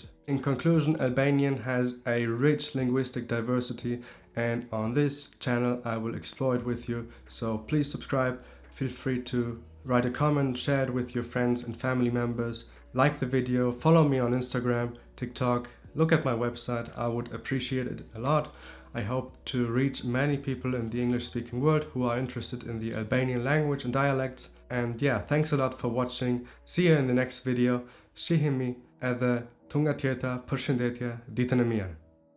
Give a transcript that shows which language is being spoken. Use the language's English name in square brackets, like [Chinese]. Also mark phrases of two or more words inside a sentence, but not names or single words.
[English] In conclusion, Albanian has a rich linguistic diversity, and on this channel I will explore it with you, so please subscribe, feel free to write a comment, share it with your friends and family members, like the video, follow me on Instagram, TikTok, look at my website, I would appreciate it a lot. I hope to reach many people in the English-speaking world who are interested in the Albanian language and dialects. And yeah, thanks a lot for watching. See you in the next video. [Albanian] Shihemi edhe tunga tjeta, përshëndetje, ditën e mirë.